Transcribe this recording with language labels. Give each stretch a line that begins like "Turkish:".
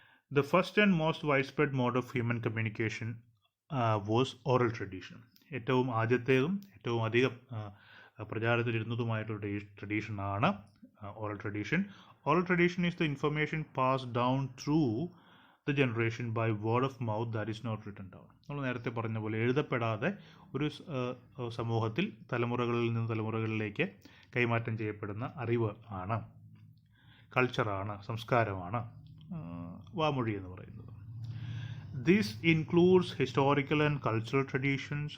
English: The first and most widespread mode of human communication was oral tradition.
Malayalam: ഏറ്റവും ആദ്യത്തേതും ഏറ്റവും അധികം പ്രചാരത്തിലിരുന്നതുമായിട്ടുള്ള ട്രഡീഷനാണ് oral tradition.
English: Oral tradition is the information passed down through the generation by word of mouth that is not written down.
Malayalam: നമ്മൾ നേരത്തെ പറഞ്ഞ പോലെ എഴുതപ്പെടാതെ ഒരു സമൂഹത്തിൽ തലമുറകളിൽ നിന്ന് തലമുറകളിലേക്ക് കൈമാറ്റം ചെയ്യപ്പെടുന്ന അറിവ് ആണ്, കൾച്ചറാണ്, സംസ്കാരമാണ് വാമൊഴി എന്ന് പറയുന്നത്.
English: This includes historical and cultural traditions.